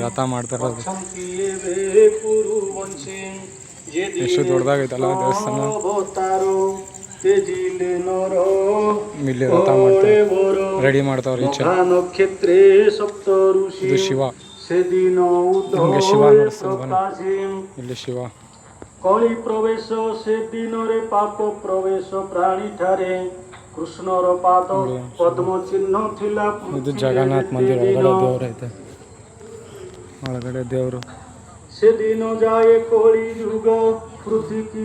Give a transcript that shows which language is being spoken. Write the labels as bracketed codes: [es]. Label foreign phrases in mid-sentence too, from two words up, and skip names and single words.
[kn] ರಥ ಮಾಡ್ತಾ ಇರೋದು ಎಷ್ಟು ದೊಡ್ಡದಾಗೈತಲ್ಲ ದೇವಸ್ಥಾನ. ಇಲ್ಲಿ ರಥ ಮಾಡ್ತಾರೆ, ರೆಡಿ ಮಾಡ್ತಾವ್ರೆ ಈಚೆ. ಇದು ಶಿವ, ನಿಮಗೆ ಶಿವ ನೋಡಿಸ್ತೀನಿ. ಇಲ್ಲಿ ಶಿವ. [or] କଳି ପ୍ରବେଶ ସେ ଦିନରେ ପାପ ପ୍ରବେଶ ପ୍ରାଣୀ ଠାରେ କୃଷ୍ଣର ପାଦ ପଦ୍ମ ଚିହ୍ନ ଥିଲା। [kn] ಇದು ಜಗನ್ನಾಥ ಮಂದಿರ ಒಳಗಡೆ ದೇವರು ಐತೆ, ಒಳಗಡೆ ದೇವರು. [or] ସେଦିନ ଯାଏ କଳି ଯୁଗ ପୃଥିବୀ